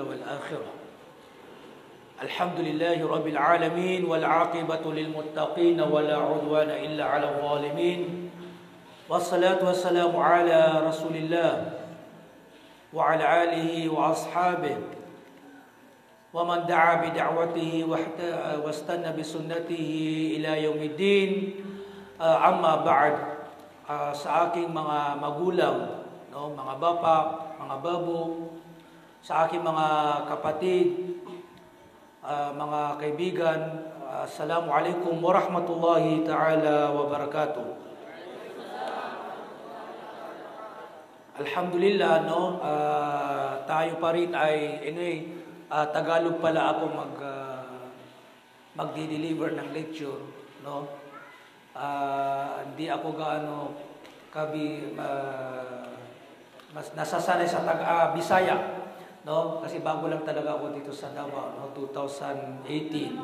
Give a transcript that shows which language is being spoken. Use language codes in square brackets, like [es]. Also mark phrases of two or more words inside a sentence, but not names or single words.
[ar] والآخرة الحمد لله رب العالمين والعاقبة للمتقين ولا عدوان إلا على الظالمين والصلاة والسلام على رسول الله وعلى آله وأصحابه ومن دعا بدعوته واستنى بسنته إلى يوم الدين أما بعد. [tl] Sa aking mga magulang, no, mga bapa, mga babo, sa aking mga kapatid, mga kaibigan, [ar] السلام عليكم ورحمة الله تعالى وبركاته. Alhamdulillah, [tl] no, tayo pa rin ay, anyway, Tagalog pala ako magdi-deliver ng lecture, no. Hindi ako gaano mas nasasanay sa Bisaya, no, kasi bago lang talaga ako dito sa Davao, no, 2018.